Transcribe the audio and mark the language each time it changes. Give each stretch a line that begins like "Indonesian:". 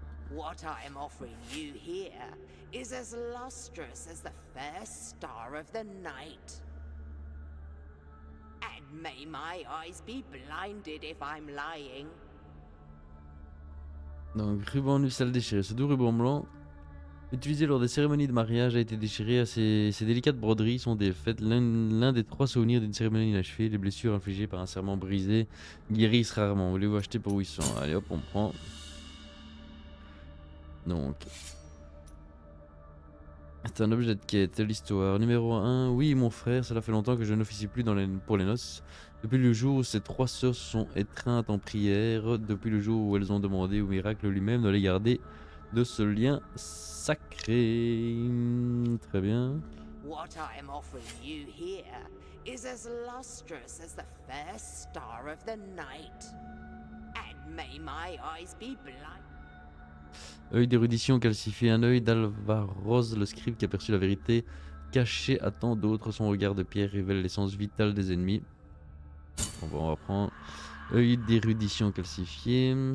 English: What I am offering you here is as lustrous as the first star of the night. And may my eyes be blinded if I'm lying.
French: Donc ruban nuptial déchiré, ce doux ruban blanc utilisé lors des cérémonies de mariage a été déchiré. Ces délicates broderies sont des fêtes, l'un des 3 souvenirs d'une cérémonie inachevée. Les blessures infligées par un serment brisé guérissent rarement. Voulez-vous acheter pour 800? Allez hop, on prend. Donc c'est un objet de quête, l'histoire. Numéro 1, oui mon frère, cela fait longtemps que je n'officie plus pour les noces. Depuis le jour où ces 3 sœurs se sont étreintes en prière, depuis le jour où elles ont demandé au miracle lui-même de les garder de ce lien sacré. Très bien.
English: What I am offering you here is as lustrous as the first star of the night. And may my eyes be blind.
French: Œil d'érudition calcifié, un œil d'Alvaroz, le scribe qui aperçut la vérité cachée à tant d'autres. Son regard de pierre révèle l'essence vitale des ennemis. On va prendre œil d'érudition calcifié.